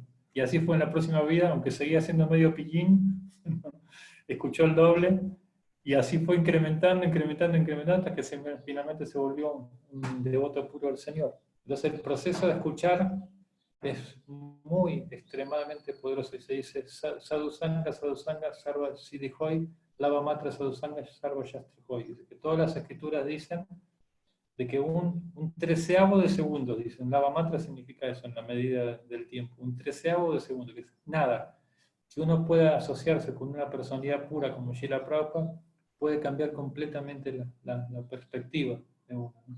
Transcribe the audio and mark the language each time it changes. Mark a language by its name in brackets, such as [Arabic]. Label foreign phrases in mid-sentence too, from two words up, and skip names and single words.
[Spanish] Y así fue en la próxima vida, aunque seguía siendo medio pillín, escuchó el doble, y así fue incrementando, hasta que finalmente se volvió un devoto puro del Señor. Entonces el proceso de escuchar es muy extremadamente poderoso, y se dice [Sanskrit] Sadhu Sangha, Sarva Siddhi Hoy, Lava Matra Sadhu Sangha, Sarva Shastri Hoy. [Spanish] Que todas las escrituras dicen de que un treceavo de segundo, dicen, [Sanskrit] Lava Matra [Spanish] significa eso en la medida del tiempo, un treceavo de segundo, que es nada. Si uno puede asociarse con una personalidad pura como Srila Prabhupada, puede cambiar completamente la perspectiva de uno.